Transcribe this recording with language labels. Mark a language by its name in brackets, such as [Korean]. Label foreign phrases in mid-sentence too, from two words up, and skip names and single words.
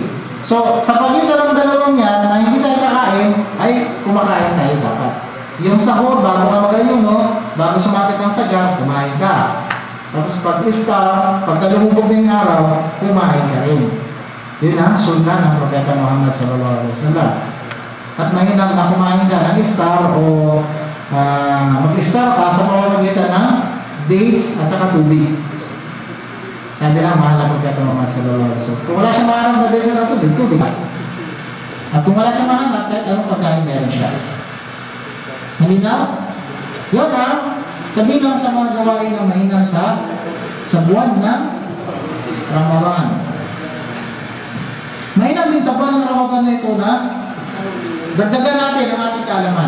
[Filipino] So sa pagitan ng dalawang yan na hindi tayo kakain, ay kumakain tayo dapat. Yung sahur, bago ka mag-ayuno, bago sumapit ang fajar, kumain ka. Tapos pag-iftar, pagka lumubog na yung araw, kumain ka rin. Yun ang sunnah ng Propeta Muhammad [Arabic] صلى الله عليه وسلم. [Filipino] At mahinang na kumain ka ng iftar o mag-iftar ka sa pamamagitan ng dates at saka tubig. Sabi lang, mahal ng Propeta Muhammad [Arabic] صلى الله عليه وسلم. [Filipino] Kung wala siyang maharap na dates at tubig, tubig. At kung wala siyang mahanap, kahit anong pagkain meron siya. Malinaw? Yun kabilang sa mga gawain na mainam sa buwan ng Ramadan. Mainam din sa buwan ng Ramadan na ito na dagdagan natin ang ating kaalaman.